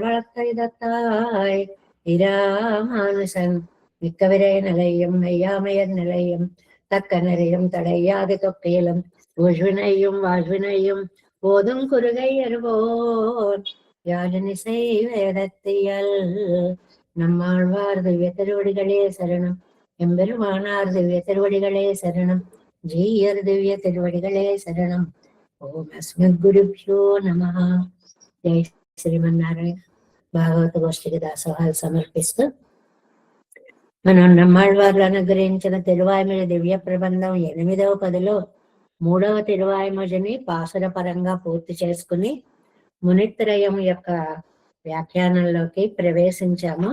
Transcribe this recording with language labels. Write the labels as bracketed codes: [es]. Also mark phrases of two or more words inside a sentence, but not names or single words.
[ta] வளர்த்தாய் இராமானுசன் மிக்கவிரை நிலையும் மெய்யாமையர் நிலையும் தக்க நிறையும் தடையாது தொக்கையிலும் ஊழ்வினையும் வாழ்வினையும் போதும் குறுகை அருவோர் யாழினிசை வேதத்தியல் நம்மாழ்வார் திவ்ய திருவடிகளே சரணம் எம்பெருமானார் திவ்ய திருவடிகளே சரணம் ஜீயர் திவ்ய திருவடிகளே சரணம் [sa] ओम् अस्मद् गुरुभ्यो नमः. [te] జై శ్రీమన్నారాయణ. భాగవత గోష్ఠికి దాసోహాలు సమర్పిస్తూ మనం నమ్మాళ్వార్లు అనుగ్రహించిన తిరువాయిమొഴി దివ్య ప్రబంధం 8వ పదిలో 3వ తిరువాయిమొഴിని పాసుర పరంగా పూర్తి చేసుకుని మునిత్రయం యొక్క వ్యాఖ్యానంలోకి ప్రవేశించాము.